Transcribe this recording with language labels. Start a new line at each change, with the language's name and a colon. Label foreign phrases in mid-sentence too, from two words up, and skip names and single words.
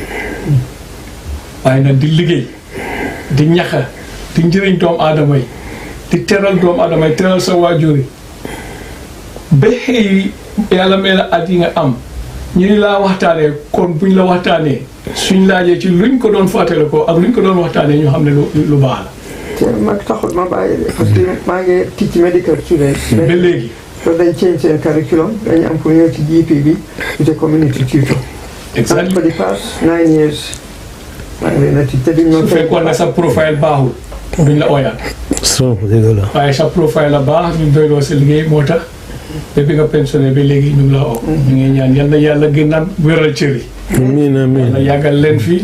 Wolof: waaye nag di liggéey di ñaxa di njëriñ doomu aadama yi di teral doomu aadama yi teral sa waajur yi ba xëy yàlla mel at yi nga am ñu ni laa waxtaanee kon buñ la waxtaanee suñ laajee ci luñ ko doon fàttale ko ak luñ ko doon waxtaanee ñu xam ne lu baax la. te mag taxul ma bàyyi de parce que maa ngi
English: teach medical students.
Wolof: ba léegi. so dañ change seen curriculum dañu am pour ñëw ci GP bi te
English: community tutor.
Wolof: exactly.
English: for the past 9 years.
Wolof: maa ngi leen a teach te duñ ma. su fekkoon ne sa profile baaxul duñ la ooyaat. dëgg la. waaye sa profile la baax ñu doyloo sa liggéey moo tax ba bi nga pensionné ba léegi ñu ngi la oo. ñu ngi ñaan yal na yàlla gën a wéral cër yi. amiin amiin yàlla yàggal leen fii.